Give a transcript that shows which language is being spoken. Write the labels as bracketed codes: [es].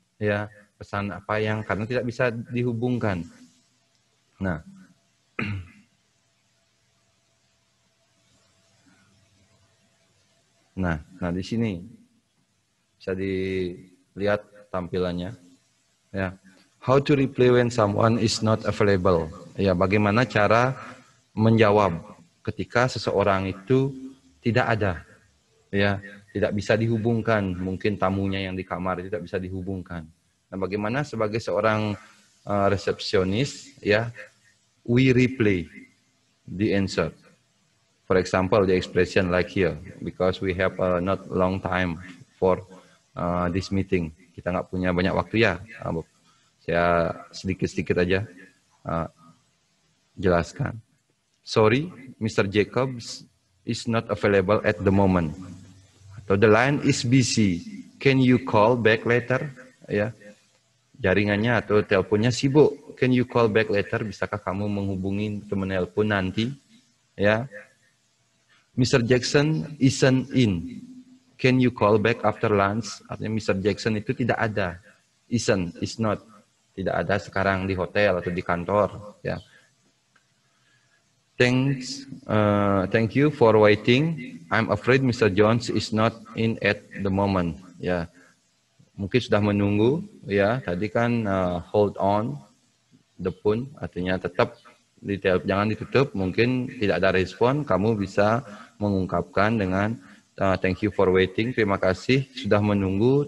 [id] Ya, pesan apa yang karena tidak bisa dihubungkan. Nah, nah di sini bisa dilihat tampilannya. [en] Ya, how to reply when someone is not available. [id] Ya, bagaimana cara menjawab ketika seseorang itu tidak ada, ya, tidak bisa dihubungkan, mungkin tamunya yang di kamar tidak bisa dihubungkan. Nah, bagaimana sebagai seorang resepsionis, ya, [en] we replay the answer. For example, the expression like here, because we have not long time for this meeting. [id] Kita nggak punya banyak waktu ya. Saya sedikit-sedikit aja jelaskan. [en] Sorry, Mr. Jacobs is not available at the moment. [id] Atau [en] the line is busy. Can you call back later? [id] Ya, jaringannya atau teleponnya sibuk. [en] Can you call back later? [id] Bisakah kamu menghubungi menelpon nanti? [en] Ya, Mr. Jackson isn't in. Can you call back after lunch? [id] Artinya Mr. Jackson itu tidak ada. [en] Isn't, is not. [id] Tidak ada sekarang di hotel atau di kantor. [en] Ya. Thank you for waiting. I'm afraid Mr. Jones is not in at the moment. [id] Ya, mungkin sudah menunggu. Ya, tadi kan [en] hold on the phone, [id] artinya tetap jangan ditutup. Mungkin tidak ada respon. Kamu bisa mengungkapkan dengan [en] thank you for waiting. [id] Terima kasih sudah menunggu.